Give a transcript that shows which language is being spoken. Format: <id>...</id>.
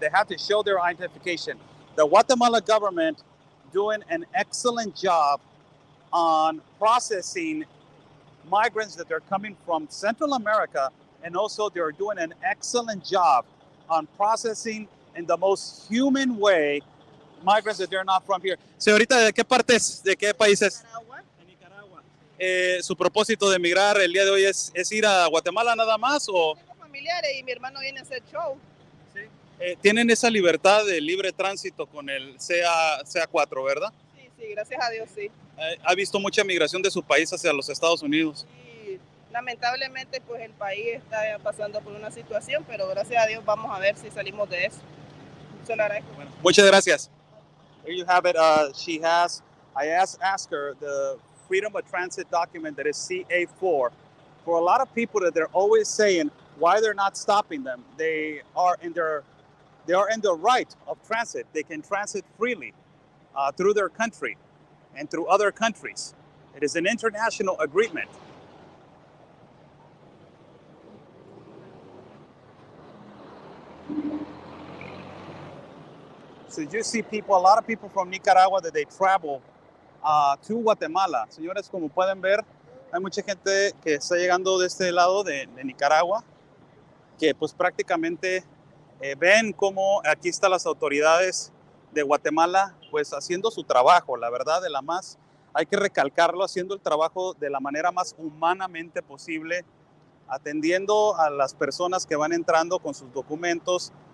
<en>They have to show their identification. The Guatemala government doing an excellent job on processing migrants that are coming from Central America, and also they're doing an excellent job on processing in the most human way migrants that they're not from here.</en> <es>Señorita, ¿de qué partes, de qué países? Nicaragua. De Nicaragua. ¿Su propósito de emigrar el día de hoy es ir a Guatemala nada más o...? Tengo familiares y mi hermano viene a hacer show. Sí. Tienen esa libertad de libre tránsito con el CA-4, ¿verdad? Sí, gracias a Dios, sí. ¿Ha visto mucha migración de su país hacia los Estados Unidos? Sí, lamentablemente pues el país está pasando por una situación, pero gracias a Dios vamos a ver si salimos de eso. Se lo agradezco. Bueno, muchas gracias.</es> <en>There you have it. I asked her the freedom of transit document that is CA-4. For a lot of people that they're always saying why they're not stopping them, they are in the right of transit. They can transit freely through their country and through other countries. It is an international agreement. So you see people, a lot of people from Nicaragua that they travel to Guatemala.</en> <es>Señores, como pueden ver, hay mucha gente que está llegando de este lado de Nicaragua, que pues prácticamente ven cómo aquí están las autoridades de Guatemala pues haciendo su trabajo, la verdad, de la más, hay que recalcarlo, haciendo el trabajo de la manera más humanamente posible, atendiendo a las personas que van entrando con sus documentos,</es>